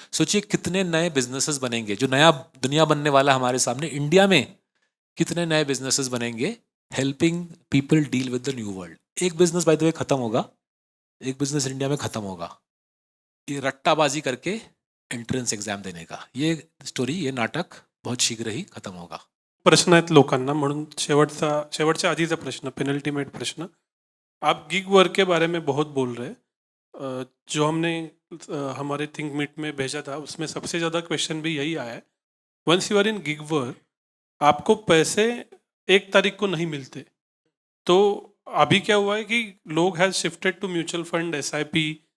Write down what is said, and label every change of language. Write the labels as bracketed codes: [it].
[hi] सोचिए कितने नए बिजनेसेस बनेंगे, जो नया दुनिया बनने वाला हमारे सामने. इंडिया में कितने नए बिजनेसेस बनेंगे [en] Helping people deal with the new world. [hi] एक बिजनेस [en] by the way [hi] खत्म होगा, एक बिजनेस इंडिया में खत्म होगा, ये रट्टाबाजी करके एंट्रेंस एग्जाम देने का. ये स्टोरी, ये नाटक बहुत शीघ्र ही खत्म होगा. [mr] प्रश्न आहेत लोकांना, म्हणून शेवटच्या आधीचा प्रश्न, पेनल्टीमेट प्रश्न. [hi] आप गिग वर्क के बारे में बहुत बोल रहे हैं. जो हमने हमारे थिंक मीट में भेजा था, उसमें सबसे ज़्यादा क्वेश्चन भी यही आया है. [en] once you are in gig work, [hi] आपको पैसे 1 तारीख को नहीं मिलते. तो अभी क्या हुआ है कि लोग [en] has shifted to [hi] mutual fund, SIP.